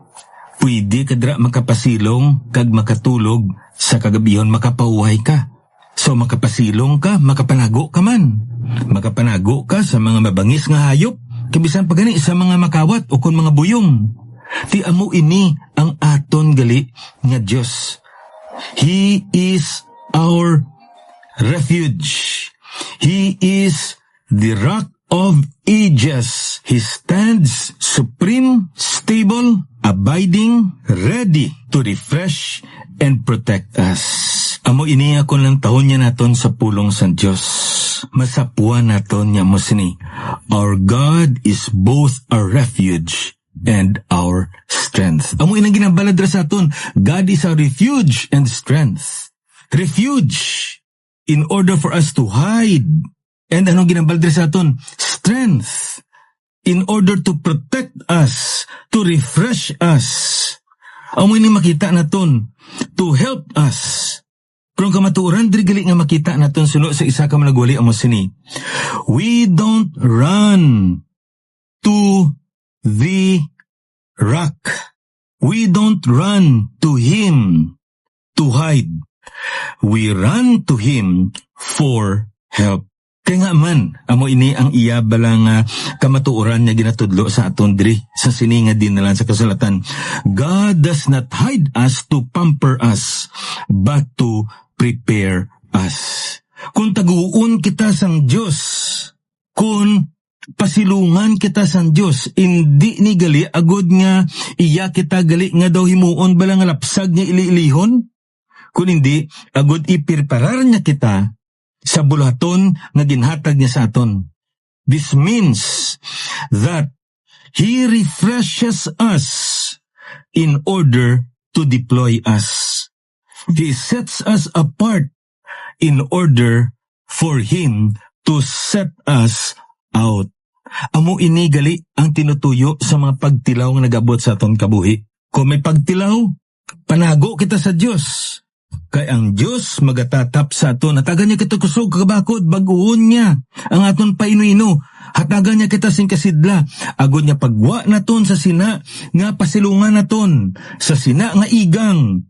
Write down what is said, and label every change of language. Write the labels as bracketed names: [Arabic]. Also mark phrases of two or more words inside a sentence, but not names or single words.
[Hiligaynon] Pwede ka dira makapasilong kag makatulog, sa kagabihon makapaway ka. So makapasilong ka, makapanago ka man. Makapanago ka sa mga mabangis nga hayop, kabisan pa gani sa mga makawat o kon mga buyong. Ti amo ini ang aton gali nga Dios. [English] He is our refuge. He is the rock of ages. He stands supreme, stable, abiding, ready to refresh and protect us. [Hiligaynon] Amo ini akon lang tahon niya naton sa pulong sa Dios. Masapuan naton niya mo sini. [English] Our God is both our refuge and our strength. [Hiligaynon] Amo inang ginabalad ra sa aton. [English] God is our refuge and strength. Refuge in order for us to hide. [Hiligaynon] And anong ginabalad ra sa aton? [English] Strength in order to protect us, to refresh us. [Hiligaynon] Amo ini makita naton, [English] to help us. [Hiligaynon] Kung kamatuoran, diri gali nga makita naton suno sa isa ka managwali amo sini. [English] We don't run to the rock. We don't run to Him to hide. We run to Him for help. [Hiligaynon] Kaya nga man, amo ini ang iya balang kamatuoran niya ginatudlo sa aton diri sa sininga din nalan sa kasulatan. [English] God does not hide us to pamper us, but to prepare us. [Hiligaynon] Kung taguon kita sang Diyos, kung pasilungan kita sang Diyos, hindi ni gali agod nga iya kita gali nga daw himuon bala nga lapsag niya ili-ilihon, kung hindi agod ipirparar niya kita sa bulaton nga ginhatag niya sa aton. [English] This means that He refreshes us in order to deploy us. He sets us apart in order for Him to set us out. [Hiligaynon] Amo ini gali ang tinutuyo sa mga pagtilaw nga nagabot sa aton kabuhi. Kung may pagtilaw, panago kita sa Dios. Kay ang Dios magatatap sa aton. Hatagan niya kita kusog kabakod, baguon niya ang aton painuino. Hatagan niya kita sing kasidla. Agod niya pagwa naton sa sina nga pasilungan naton, sa sina nga igang.